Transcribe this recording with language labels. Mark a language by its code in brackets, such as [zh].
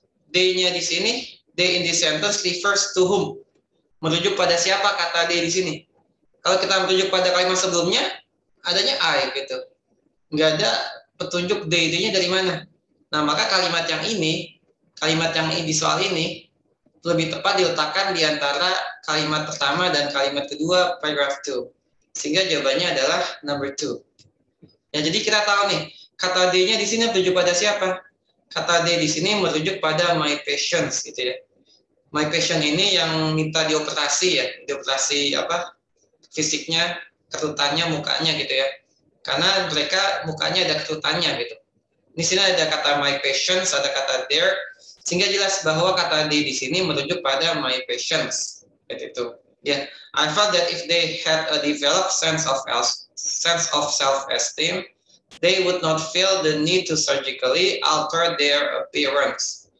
[id] They-nya di sini, [en] they in this sentence refers to whom? [id] Merujuk pada siapa kata they di sini? Kalau kita merujuk pada kalimat sebelumnya, adanya I gitu. Nggak ada petunjuk they-nya dari mana. Nah, maka kalimat yang ini di soal ini, lebih tepat diletakkan di antara kalimat pertama dan kalimat kedua paragraph 2. Sehingga jawabannya adalah number 2. Ya, jadi kita tahu nih, kata D-nya di sini merujuk pada siapa? Kata D di sini merujuk pada [en] my patients [id] gitu ya. [en] My patient [id] ini yang minta dioperasi ya, dioperasi apa? Fisiknya, kerutannya, mukanya gitu ya. Karena mereka mukanya ada kerutannya gitu. Di sini ada kata [en] my patients, [id] ada kata their, sehingga jelas bahwa kata D di sini merujuk pada my patients. Itu. [en] Ya, I felt that if they had a developed sense of self-esteem, they would not feel the need to surgically alter their appearance.